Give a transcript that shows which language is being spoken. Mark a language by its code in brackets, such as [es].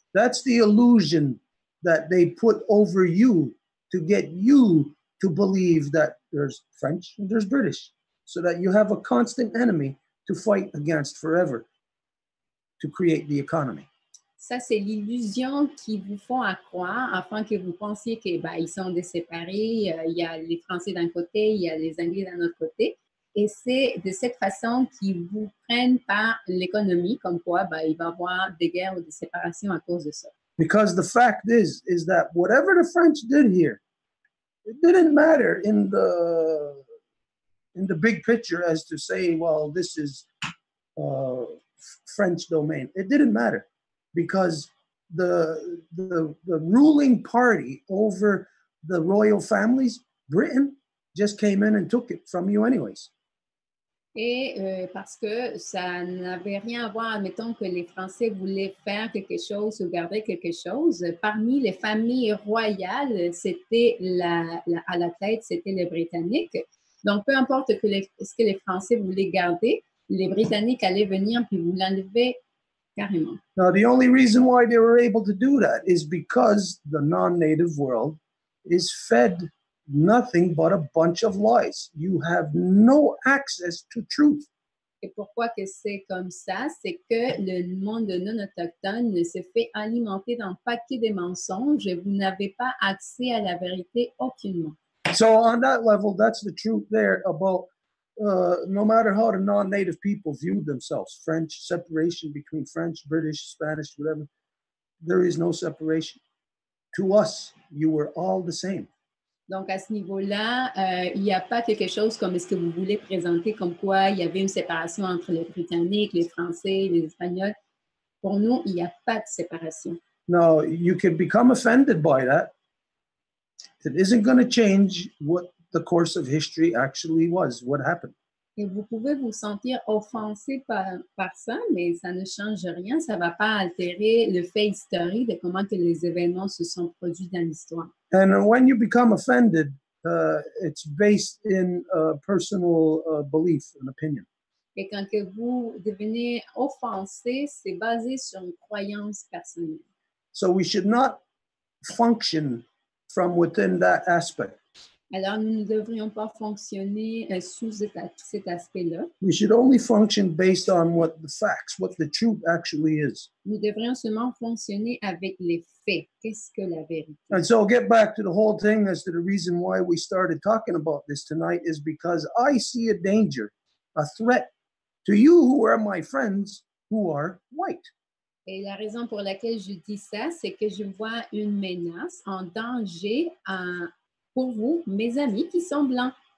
[en] That's the illusion that they put over you to get you to believe that there's French and there's British, so that you have a constant enemy to fight against forever to create the economy. [fr] Ça, c'est l'illusion qu'ils vous font à croire afin que vous pensiez qu'ils sont séparés. Il y a les Français d'un côté, il y a les Anglais d'un autre côté. Et c'est de cette façon qu'ils vous prennent par l'économie, comme quoi il va y avoir des guerres ou des séparations à cause de ça. [en] Because the fact is that whatever the French did here, it didn't matter in the big picture as to say, well, this is French domain. It didn't matter because the ruling party over the royal families, Britain, just came in and took it from you anyways. [fr] Et parce que ça n'avait rien à voir, admettons que les Français voulaient faire quelque chose ou garder quelque chose. Parmi les familles royales, c'était à la tête, c'était les Britanniques. Donc, peu importe ce que les Français voulaient garder, les Britanniques allaient venir puis vous l'enlever carrément. [en] Now, the only reason why they were able to do that is because the non-native world is fed nothing but a bunch of lies. You have no access to truth. [fr] Et pourquoi que c'est comme ça? C'est que le monde non-autochtone se fait alimenter d'un paquet de mensonges et vous n'avez pas accès à la vérité aucunement. [en] So on that level, that's the truth there about no matter how the non-native people viewed themselves, French, separation between French, British, Spanish, whatever, there is no separation. To us, you were all the same. [fr] Donc, à ce niveau-là, il n'y a pas quelque chose comme ce que vous voulez présenter, comme quoi il y avait une séparation entre les Britanniques, les Français, les Espagnols. Pour nous, il n'y a pas de séparation. [en] No, you can become offended by that. It isn't going to change what the course of history actually was, what happened. [fr] Et vous pouvez vous sentir offensé par ça, mais ça ne change rien. Ça ne va pas altérer le fait historique de comment que les événements se sont produits dans l'histoire. [en] And when you become offended, it's based in personal belief and opinion. [fr] Et quand que vous devenez offensé, c'est basé sur une croyance personnelle. [en] So we should not function from within that aspect. [fr] Alors, nous ne devrions pas fonctionner sous cet aspect-là. [en] We should only function based on what the facts, what the truth actually is. [fr] Nous devrions seulement fonctionner avec les faits. Qu'est-ce que la vérité? [en] And so get back to the whole thing as to the reason why we started talking about this tonight is because I see a danger, a threat to you who are my friends who are white. [fr] Et la raison pour laquelle je dis ça, c'est que je vois une menace, un danger pour vous, mes amis qui sont blancs.